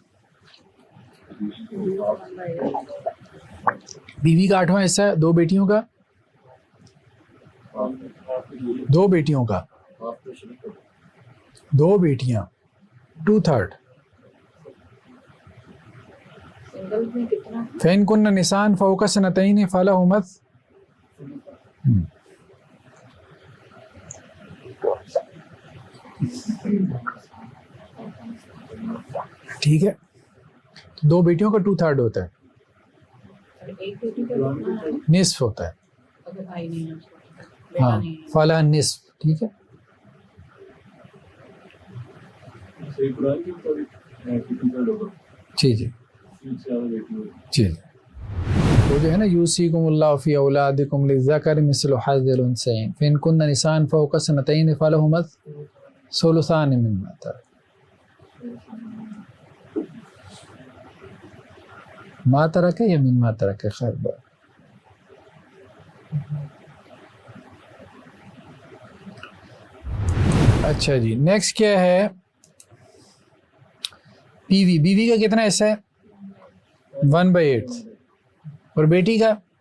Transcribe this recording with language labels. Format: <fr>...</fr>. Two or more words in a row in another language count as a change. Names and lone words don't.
<hi>बीवी का 8वां हिस्सा है, 2 बेटियों का, 2 बेटियों का, 2 बेटियां 2/3। सिंगल में कितना?</hi> <ar>فإن كن نساء فوق اثنتين فلهن.</ar> <hi>ठीक है, 2 बेटियों का 2/3 होता है, एक बेटी का कितना है? निस्फ होता है। अगर भाई नहीं है उसको, बेटा हाँ, नहीं है।</hi> <ar>فلها النصف.</ar> <hi>ठीक है, जी जी जी। वो जो है ना,</hi> <ar>يوصيكم الله في أولادكم للذكر مثل حظ الأنثيين فإن كن نساء فوق اثنتين فلهن ثلثا ما ترك. ما ترك</ar> <hi>है या</hi> <ar>مما ترك</ar> <hi>है? खैर बात। अच्छा जी, नेक्स्ट क्या है? बीवी। बीवी का कितना हिस्सा है? 1/8। और बेटी का?</hi>